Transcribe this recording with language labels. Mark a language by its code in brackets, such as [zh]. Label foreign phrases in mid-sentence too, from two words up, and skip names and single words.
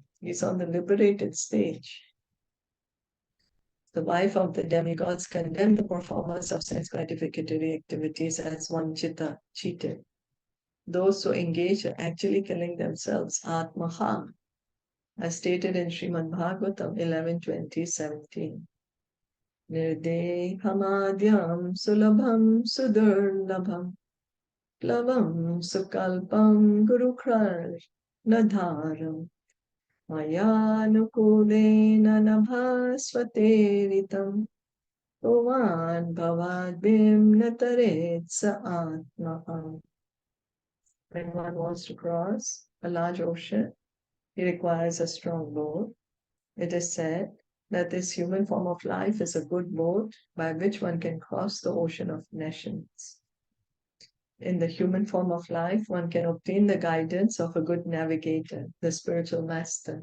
[en] He's on the liberated stage. The wife of the demigods condemned the performance of sense gratificatory activities as vanchita, cheated. Those who engage are actually killing themselves, atmaha, as stated in Srimad Bhagavatam 11.20.17. [sa] Nirdehamadyam sulabham sudurlabham plavam sukalpam gurukrar nadharam mayanukulena nabhasvateritam Oman bhavadbim nataret sa atmaham. [en] When one wants to cross a large ocean, he requires a strong boat. It is said that this human form of life is a good boat by which one can cross the ocean of nations. In the human form of life, one can obtain the guidance of a good navigator, the spiritual master.